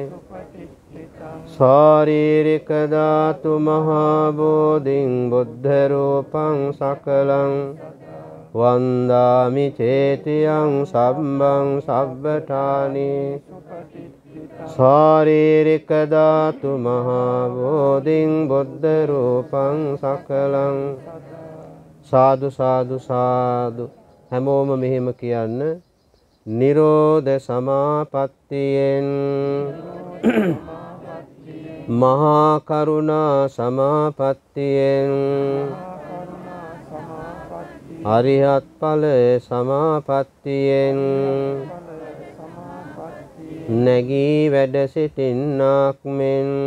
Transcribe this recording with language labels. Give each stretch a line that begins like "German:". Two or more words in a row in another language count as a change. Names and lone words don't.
Pali: ශාරීරික ධාතු මහා බෝධිං බුද්ධ රූපං සකලං වන්දාමි චේතියං සම්බං සබ්බඨානි ශාරීරික ධාතු මහා බෝධිං බුද්ධ රූපං සකලං සාදු සාදු සාදු
Sinhala: හැමෝම මෙහෙම කියන්න නිරෝධ සමාපත්තියෙන් මහා කරුණා සමාපත්තියෙන් අරිහත් ඵල සමාපත්තියෙන් නැගී වැඩ සිටින්නාක් මෙන්